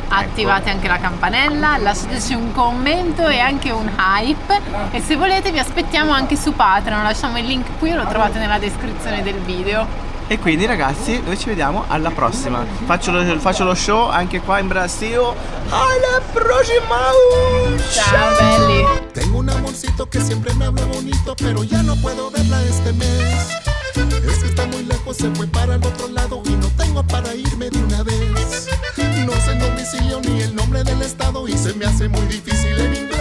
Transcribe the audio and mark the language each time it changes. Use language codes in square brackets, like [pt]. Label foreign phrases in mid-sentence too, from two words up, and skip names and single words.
[it] Attivate anche la campanella, lasciateci un commento e anche un hype. E se volete vi aspettiamo anche su Patreon, lasciamo il link qui, lo trovate nella descrizione del video. E quindi ragazzi, noi ci vediamo alla prossima. Faccio lo show anche qua in Brasile. Alla prossima. Ciao belli. [es] Tengo un amorcito que siempre me habla bonito, pero ya no puedo verla este mes. Es que está muy lejos, se fue para el otro lado y no tengo para irme de una vez. No sé el domicilio ni el nombre del estado y se me hace muy difícil